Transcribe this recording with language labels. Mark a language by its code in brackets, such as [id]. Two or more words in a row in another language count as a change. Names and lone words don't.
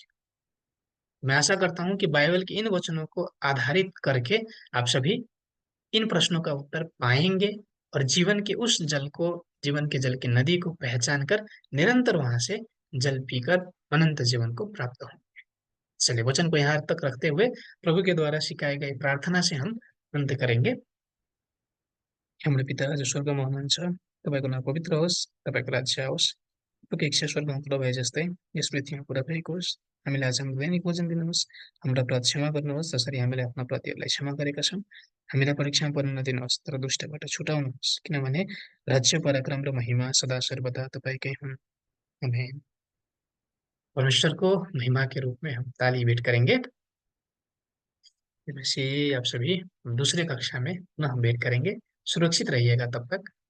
[hi] मैं आशा करता हूं कि बाइबल के इन वचनों को आधारित करके आप सभी इन प्रश्नों का उत्तर पाएंगे, और जीवन के उस जल को, जीवन के जल की नदी को पहचान कर निरंतर वहां से जल पीकर अनंत जीवन को प्राप्त हो। चलिए, वचन को यहाँ तक रखते हुए प्रभु के द्वारा सिखाई गई प्रार्थना से हम अंत करेंगे। [ne] हाम्रो पिता जो स्वर्गमा हुनुहुन्छ, तपाईँको नाम पवित्र होस्, तपाईँको राज्य आओस्, तपाईँको इच्छा स्वर्गमा पूरा भए जस्तै यस पृथ्वीमा पूरा भएको होस्। हामीलाई आज हाम्रो दैनिक भोजन दिनुहोस्। हाम्रा अपराध क्षमा गर्नुहोस्, जसरी हामीले आफ्ना अपराधीहरूलाई क्षमा गरेका छौँ। हामीलाई परीक्षामा पर्न नदिनुहोस्, तर दुष्टबाट छुटाउनुहोस्, किनभने राज्य, पराक्रम र महिमा सदा सर्वदा तपाईँकै हुन्। आमेन। [hi] परमेश्वर को महिमा के रूप में हम ताली भेंट करेंगे। वैसे आप सभी दूसरे कक्षा में पुनः भेंट करेंगे। सुरक्षित रहिएगा तब तक।